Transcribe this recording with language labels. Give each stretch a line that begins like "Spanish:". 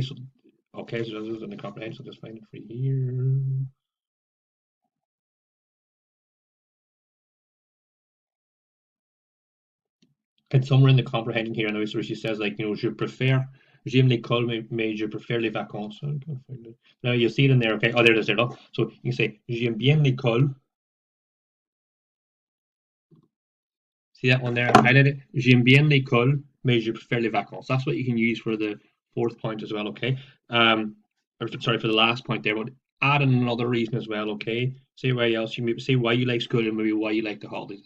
English: So, okay, so this is in the comprehension, I'll just find it for you here. It's somewhere in the comprehending here, and where she says, like,
French: je préfère, j'aime l'école, mais je préfère les vacances.
English: Now you see it in there, okay? Oh, there it is, there, look. So you can say,
French: j'aime bien l'école.
English: See that one there? I did it.
French: J'aime bien l'école, mais je préfère les vacances.
English: That's what you can use for the fourth point as well, okay? Or sorry, for the last point there, but add in another reason as well, okay? Say why else, you maybe say why you like school and maybe why you like the holidays.